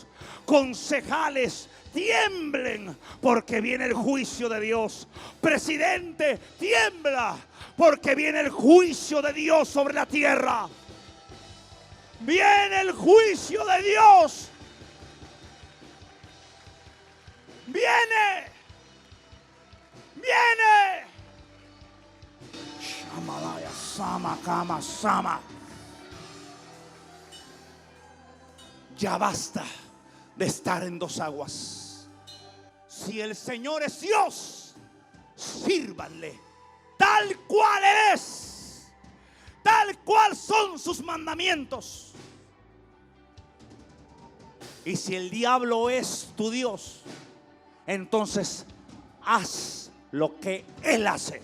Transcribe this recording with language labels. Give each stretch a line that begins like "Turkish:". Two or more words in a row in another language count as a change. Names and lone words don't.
Spanish: Concejales, tiemblen, porque viene el juicio de Dios. Presidente, tiembla, porque viene el juicio de Dios sobre la tierra. Viene el juicio de Dios. Viene. Shamalaya, sama, kama, sama. Ya basta de estar en dos aguas. Si el Señor es Dios, sírvanle tal cual Él es, tal cual son sus mandamientos. Y si el diablo es tu Dios, entonces haz lo que él hace.